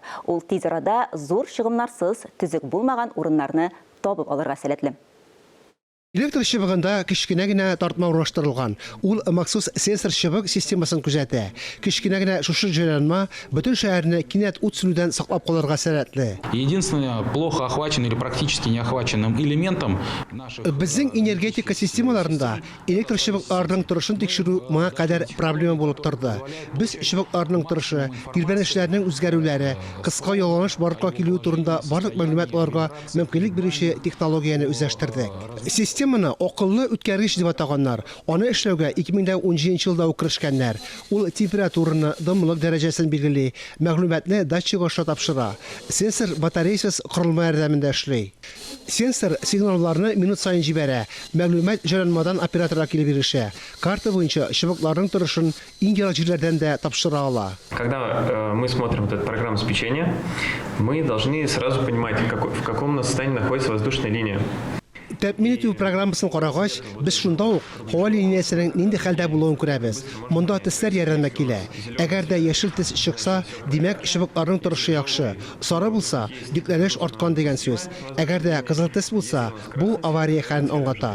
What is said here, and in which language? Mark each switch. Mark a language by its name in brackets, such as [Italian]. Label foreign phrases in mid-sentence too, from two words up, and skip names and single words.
[Tatar] Ул тиз арада зур чыгымнарсыз, төзек булмаган урыннарны табып алырга сәләтле. Электр чыбыгында кичкенә генә тартма урнаштырылган. Ул махсус сенсор чыбык системасын күзәтә. Кичкенә генә шушы җайланма бөтен шәһәрне кинәт ут сүнүдән саклап калырга сәләтле. [Russian] Единственным плохо охваченным или практически не охваченным элементом наших... [Tatar] Безнең энергетика системаларында электр чыбыкларының торышын тикшерү моңа кадәр проблема булып торды. Без чыбыкларның торышы, тирбәнешләрнең үзгәрүләре, кыска ялганыш барлыкка килү турында барлык мәгълүмат алырга мөмкинлек бирүче технологияны үзләштердек. Системаны акыллы үткәргеч дип атаганнар. Аны эшләүгә 2017 елда керешкәннәр. Ул температураны, дымлык дәрәҗәсен билгели, мәгълүматны датчик аша тапшыра. Сенсор батареясыз корылма ярдәмендә эшли. Сенсор сигналларны минут сайын җибәрә. Мәгълүмат җайланмадан операторга килеп ирешә. Карта буенча чыбыкларның торышын иң яры җирләрдән дә тапшыра ала. [Russian] Когда мы смотрим этот программу обеспечения, мы должны сразу понимать, в каком состоянии находится воздушная линия. [Tatar] Тәэмин итү программасын карагач, без шунда ук һава линиясенең нинди хәлдә булуын күрәбез. Монда төсләр ярдәмгә килә. Әгәр дә яшел төс чыкса, димәк чыбыкларның торышы яхшы. Сары булса, йөкләнеш арткан дигән сүз. Әгәр дә кызыл төс булса, бу авария хәлен аңлата.